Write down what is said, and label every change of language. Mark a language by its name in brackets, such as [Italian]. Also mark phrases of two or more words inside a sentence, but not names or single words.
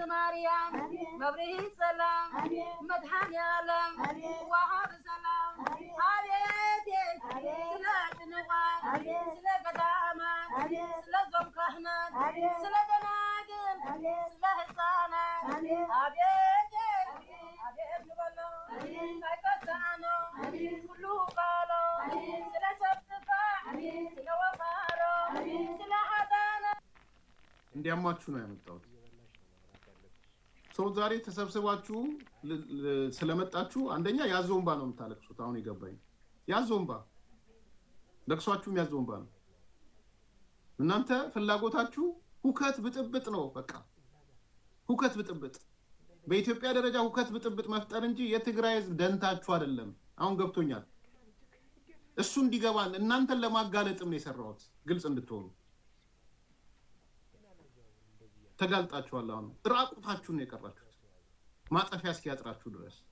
[Tigrinya] ማርያም መብርሂት ሰላም መድኃኔ ዓለም ዋሃብ ሰላም አቤት ስለ ጭንቋት ስለ ገዳማት ስለ ዞም ካህናት ስለ ደናግል ስለ ሕፃናት አቤት አቤት ንበላ ሳይቀሳኖ ኩሉ ቃሎ ስለ ሰብጥፋዕ ስለ ወፋሮ ስለ ሀዳና [Amharic] እንዲያማችሁ ነው ያመጣሁት። ሰው ዛሬ ተሰብስባችሁ ስለመጣችሁ አንደኛ ያዞምባ ነው የምታለቅሱት። አሁን ይገባኝ። ያዞምባ ለቅሷችሁም ያዞምባ ነው። እናንተ ፍላጎታችሁ ሁከት ብጥብጥ ነው። በቃ ሁከት ብጥብጥ፣ በኢትዮጵያ ደረጃ ሁከት ብጥብጥ መፍጠር እንጂ የትግራይ ህዝብ ደንታችሁ አይደለም። አሁን ገብቶኛል። እሱ እንዲገባን እናንተን ለማጋለጥም ነው የሰራሁት፣ ግልጽ እንድትሆኑ። ተጋልጣችኋል። አሁን ራቁታችሁን ነው የቀራችሁት ማጠፊያ እስኪያጥራችሁ ድረስ።